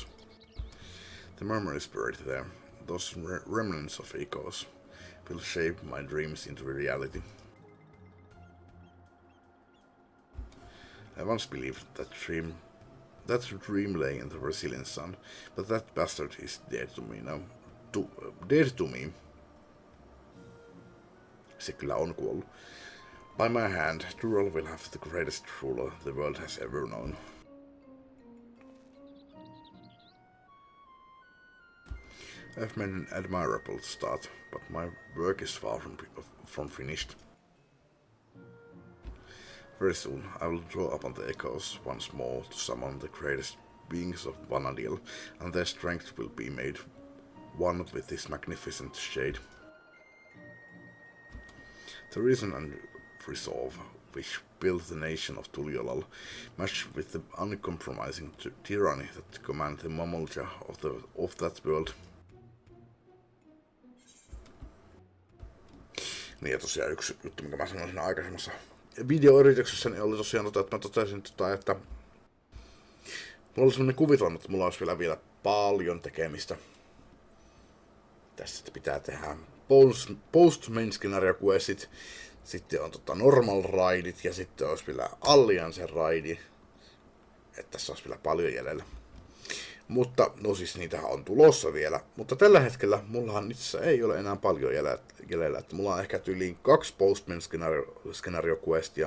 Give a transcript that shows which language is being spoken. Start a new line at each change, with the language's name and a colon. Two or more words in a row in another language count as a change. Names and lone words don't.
English: The memories buried there, those remnants of echoes, will shape my dreams into reality. I once believed that dream lay in the Brazilian sun, but that bastard is dead to me now. Dead to me.
Finnish: Se kyllä on kuollut.
English: By my hand, Dural will have the greatest ruler the world has ever known. I've made an admirable start, but my work is far from finished. Very soon I will draw upon the echoes once more to summon the greatest beings of Vanadil, and their strength will be made one with this magnificent shade. The reason and resolve which built the nation of Tuliolal matched with the uncompromising tyranny that commanded the Mamulja of that world.
Finnish: Niin ja tosiaan yksi juttu, mikä mä sanoin siinä aikaisemmassa videoyrityksessäni oli tosiaan, että mä totesin, että mulla oli sellainen kuvitelma, että mulla olisi vielä paljon tekemistä. Tässä pitää tehdä
English: post-main scenario
Finnish: questit, sitten on normal raidit ja sitten olisi vielä Alliance raidi. Että tässä olisi vielä paljon jäljellä. Mutta, no siis niitähän on tulossa vielä. Mutta tällä hetkellä mullahan itse ei ole enää paljon jäljellä. Että mulla on ehkä tyyliin 2
English: postman scenario
Finnish: questia.